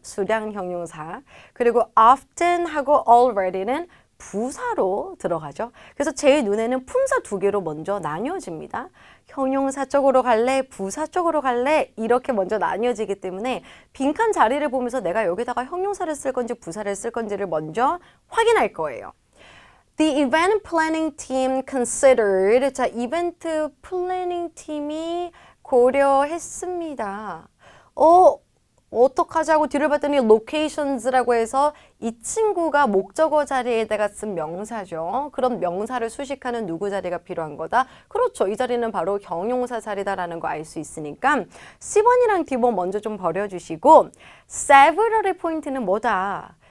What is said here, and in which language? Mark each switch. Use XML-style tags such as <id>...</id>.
<ko>수량 형용사. 그리고 often하고 already는 부사로 들어가죠. 그래서 제 눈에는 품사 두 개로 먼저 나뉘어집니다. 형용사 쪽으로 갈래? 부사 쪽으로 갈래? 이렇게 먼저 나뉘어지기 때문에 빈칸 자리를 보면서 내가 여기다가 형용사를 쓸 건지 부사를 쓸 건지를 먼저 확인할 거예요.</ko> <en>The event planning team considered.</en> <ko>자, 이벤트 플래닝 팀이 고려했습니다. 어떡하자고 뒤를 봤더니 locations라고 해서 이 친구가 목적어 자리에다가 쓴 명사죠. 그럼 명사를 수식하는 누구 자리가 필요한 거다? 그렇죠. 이 자리는 바로 형용사 자리다라는 거 알 수 있으니까 C번이랑 D번 먼저 좀 버려주시고 several의 포인트는 뭐다?</ko>